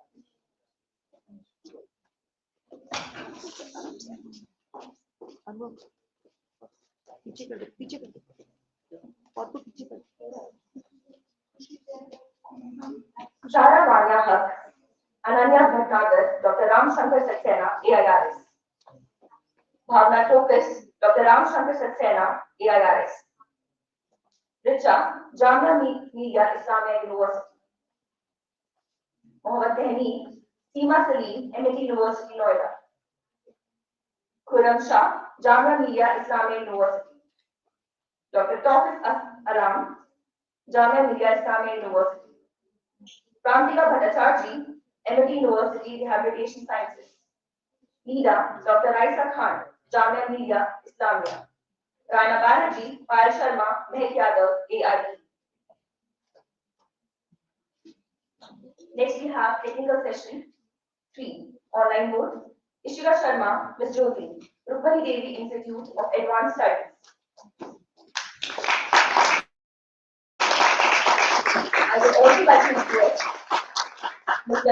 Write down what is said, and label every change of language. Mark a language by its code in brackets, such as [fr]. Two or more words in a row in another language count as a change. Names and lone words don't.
[hi] पीछे कर दो और को पीछे कर [en] Tushara Vanya Haq, Ananya Bhattnagar, Dr. Ram Shankar Saxena, AIRS. Bhavna Tokas, Dr. Ram Shankar Saxena, AIRS. Richa, Jamia Millia Islamia University. Mohammad Tehni, Seema Salim, Amity University, Noida. Khurram Shah, Jamia Millia Islamia University. Dr. Tawfiq Aram, Jamia Millia Islamia University. Prantika Bhattacharjee, Amity University Rehabilitation Sciences. Leader, Dr. Raisa Khan, Jamia Millia Islamia. Raina Banerjee, Payal Sharma, Mehak Yadav, AIE. Next we have technical session 3, online mode. Ishika Sharma, Ms. Jyoti, Rukmani Devi Institute of Advanced Studies. I would also like to request Mr.